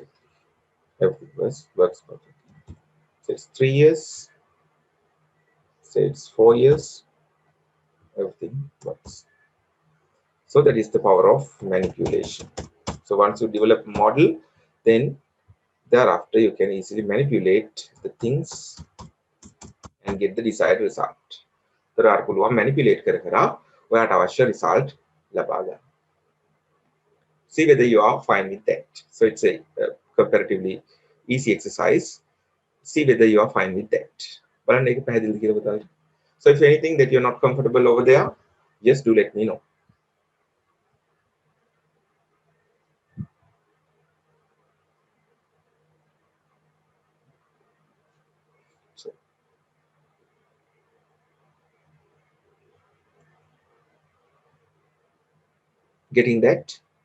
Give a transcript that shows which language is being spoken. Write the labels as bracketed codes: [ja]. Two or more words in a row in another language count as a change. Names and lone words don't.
[en] Everything works perfectly. So it's 3 years, say it's 4 years, everything works. So that is the power of manipulation. So once you develop a model, then thereafter you can easily manipulate the things and get the desired result. [si] තොර පුළුවන් manipulate කර කර ඔයාට අවශ්‍ය result ලබා ගන්න. [en] See whether you are fine with that. So it's a comparatively easy exercise. See whether you are fine with that. [si] බලන්න ඒක පැහැදිලිද කියලා බලන්න. [en] So if anything that you're not comfortable over there, just do let me know. So getting that?